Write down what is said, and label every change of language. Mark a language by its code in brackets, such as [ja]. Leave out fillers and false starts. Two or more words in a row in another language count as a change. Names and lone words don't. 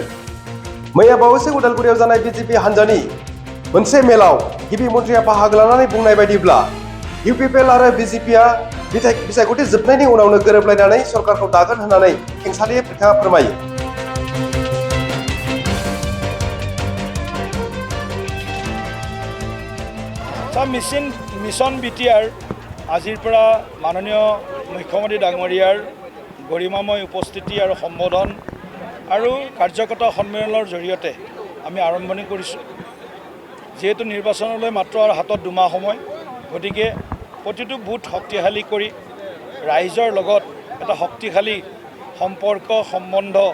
[brx] मैया बावैसो उदालगुरियाव जानाय बिजेपि हान्जानि मोनसे मेलाव गिबि मन्थ्रिया बाहागो लानानै बुंनाय बायदिब्ला इउपिपिएल आरो बिजेपिआ बिसायख'थि जोबनायनि उनावनो गोरोबलायनानै सरकारखौ दागोन होननानै खेंसालियै बिथाङा फोरमायो। [as] मिशन बिटिआर আজিৰ পৰা মাননীয় মুখ্যমন্ত্ৰী ডাঙৰীয়াৰ গৰিমাময় উপস্থিতি আৰু সম্বোধন আৰু কাৰ্যকৰ্তা সন্মিলনৰ জৰিয়তে আমি আৰম্ভণি কৰিছোঁ। যেহেতু নিৰ্বাচনলৈ মাত্ৰ আৰু হাতত 2 মাহ সময়, গতিকে প্ৰতিটো বুথ শক্তিশালী কৰি ৰাইজৰ লগত এটা শক্তিশালী সম্পৰ্ক সম্বন্ধ